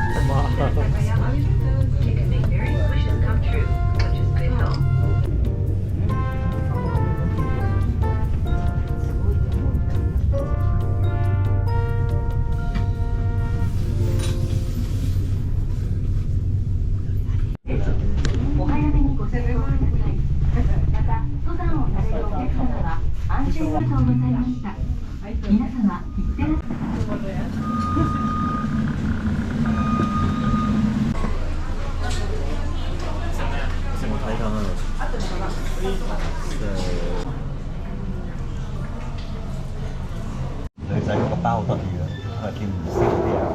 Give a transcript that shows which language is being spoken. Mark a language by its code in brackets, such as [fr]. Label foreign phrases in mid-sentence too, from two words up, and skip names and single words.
[en] You can make various wishes come true, such as good health. [ja] お早めにご着用ください。また、登山をされるお客様は安全ありがとうございました。皆様、いってらっしゃい。 [yue] 我睇緊啊！女仔嗰個包好得意啊，係叫魚燒啲啊。